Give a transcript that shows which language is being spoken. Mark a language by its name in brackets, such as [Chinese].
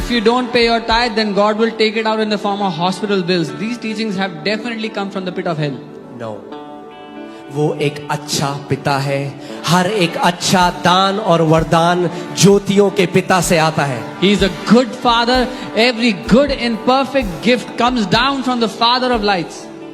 [English] If you don't pay your tithe, then God will take it out in the form of hospital bills. These teachings have definitely come from the pit of hell. [Hindi] No. वो एक अच्छा पिता है। हर एक अच्छा दान और वरदान ज्योतियों के पिता से आता है। [English] He is a good father. Every good and perfect gift comes down from the Father of lights.